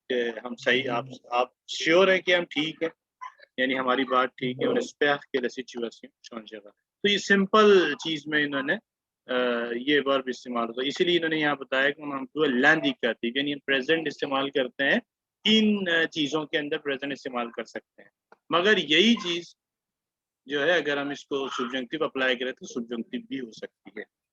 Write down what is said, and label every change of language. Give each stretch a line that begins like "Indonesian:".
Hindi: कि हम सही, आप श्योर हैं कि हम ठीक हैं, यानी हमारी बात ठीक है.
French: और espère que la situation changera.
Hindi: तो ये सिंपल चीज में इन्होंने ये वर्ब इस्तेमाल होता है. इसीलिए इन्होंने यहाँ बताया कि हम l'indicatif, यानी प्रेजेंट इस्तेमाल करते हैं, इन चीजों के अंदर प्रेजेंट इस्तेमाल कर सकते हैं. मगर यही चीज जो है अगर हम इसको subjunctive अप्लाई करें तो subjunctive भी हो सकती है.